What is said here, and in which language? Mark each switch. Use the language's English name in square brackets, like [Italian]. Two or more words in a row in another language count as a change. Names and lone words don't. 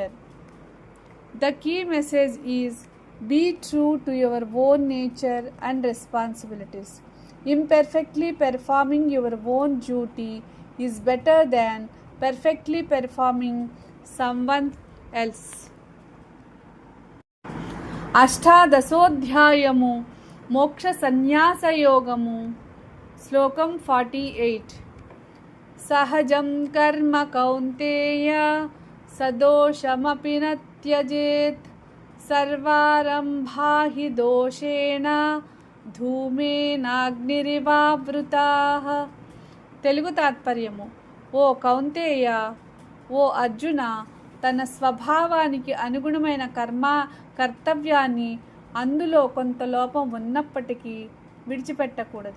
[English] The key message is: be true to your own nature and responsibilities. Imperfectly performing your own duty is better than perfectly performing someone else. [Telugu] అష్టాదశోధ్యాయము మోక్ష సన్యాసయోగము శ్లోకం 48. [Sanskrit] सहजं कर्म कौन्तेय सदोषमपि न त्यजेत् सर्वारम्भा हि दोषेण ధూమేనాగ్నిరివావృతాః. [Telugu] తెలుగు తాత్పర్యము. ఓ కౌంతేయ, ఓ అర్జున, తన స్వభావానికి అనుగుణమైన కర్తవ్యాన్ని అందులో కొంత లోపం ఉన్నప్పటికీ విడిచిపెట్టకూడదు.